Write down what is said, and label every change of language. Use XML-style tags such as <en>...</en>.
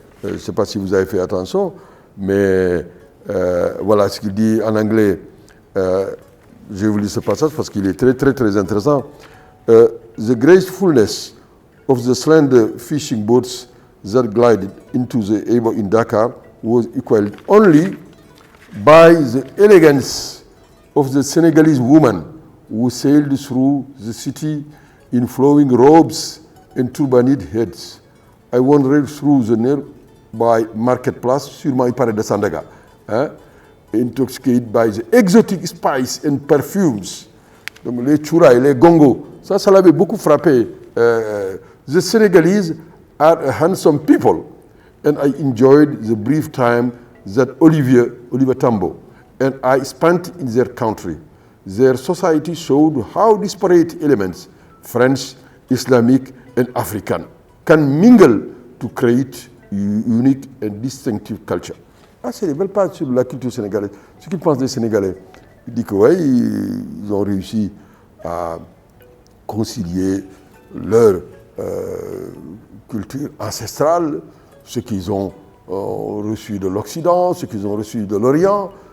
<fr>Je ne sais pas si vous avez fait attention, mais voilà ce qu'il dit en anglais. Je vais vous lire ce passage parce qu'il est très, très, très intéressant.</fr> <en>The gracefulness of the slender fishing boats that glided into the Ebo in Dakar was equaled only by the elegance of the Senegalese woman who sailed through the city in flowing robes and turbaned heads. I wandered through the nearby marketplace,</en> <fr>sûrement il parlait de Sandaga, hein,</fr> <en>intoxicated by the exotic spices and perfumes.</en> <fr>Donc les chouraï, les gongos, ça l'avait beaucoup frappé.</fr> <en>The Senegalese are handsome people, and I enjoyed the brief time that Oliver Tambo and I spent in their country. Their society showed how disparate elements, French, Islamic, and African, can mingle to create unique and distinctive culture.</en> <fr>Ah, c'est des belles pages sur la culture sénégalaise. Ce qu'ils pensent des Sénégalais, ils disent que ouais, ils ont réussi à concilier leur culture ancestrale, ce qu'ils ont ont reçu de l'Occident, ce qu'ils ont reçu de l'Orient.</fr>